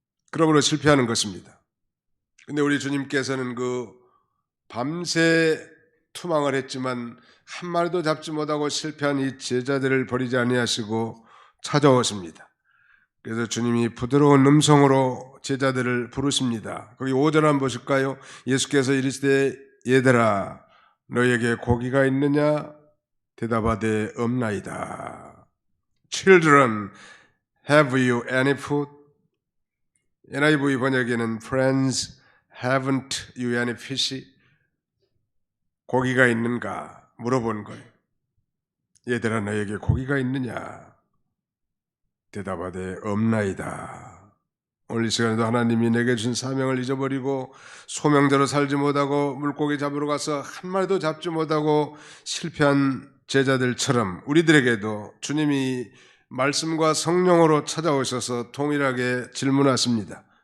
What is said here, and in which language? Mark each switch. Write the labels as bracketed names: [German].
[Korean] 그러므로 실패하는 것입니다. 근데 우리 주님께서는 그 밤새 투망을 했지만 한 마리도 잡지 못하고 실패한 이 제자들을 버리지 아니하시고 찾아오십니다. 그래서 주님이 부드러운 음성으로 제자들을 부르십니다. 거기 5절 한번 보실까요? 예수께서 이르시되 얘들아 너에게 고기가 있느냐? 대답하되 없나이다. [English] Children, have you any food? NIV [Korean] 번역에는 [English] Friends, haven't you any fish? [Korean] 고기가 있는가? 물어본 거예요. 얘들아 너에게 고기가 있느냐? 대답하되 없나이다. 오늘 이 시간에도 하나님이 내게 주신 사명을 잊어버리고 소명대로 살지 못하고 물고기 잡으러 가서 한 마리도 잡지 못하고 실패한 제자들처럼 우리들에게도 주님이 말씀과 성령으로 찾아오셔서 동일하게 질문하십니다.